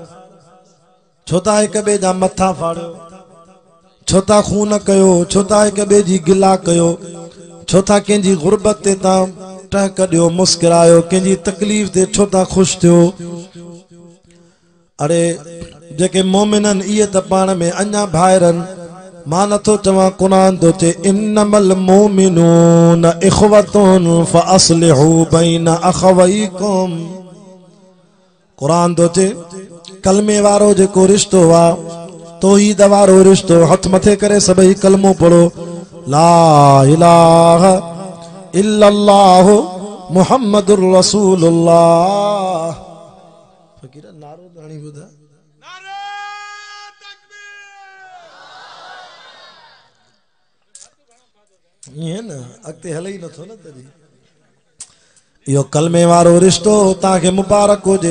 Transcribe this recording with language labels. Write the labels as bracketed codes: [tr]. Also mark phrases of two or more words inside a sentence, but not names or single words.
[sd] छो था हिक ॿिए जा मथा फाड़ियो, छो था खून कयो, छो था हिक ॿिए जी गिला कयो, छो था कंहिंजी गुरबत ते तव्हां टहक ॾियो मुस्कुरायो, कंहिंजी तकलीफ़ ते छो था ख़ुशि थियो। अड़े जेके मोमिनन इहे त पाण में अञा भाइरनि। मां नथो चवां, कुरान तो चे [ar] إنما المؤمنون إخوة فأصلحوا بين أخويكم. [sd] कुरान तो चे कलमे वारो जेको रिश्तो आहे, तौहीद वारो रिश्तो, हथ मथे करे सभई कलमो पढ़ो [ar] لا إله إلا الله محمد رسول الله. [sd] फकीर नारो दाणी ॿुधा। ईअं न अॻिते हले ई नथो न तॾहिं। इहो कलमे वारो रिश्तो तव्हांखे मुबारक हुजे।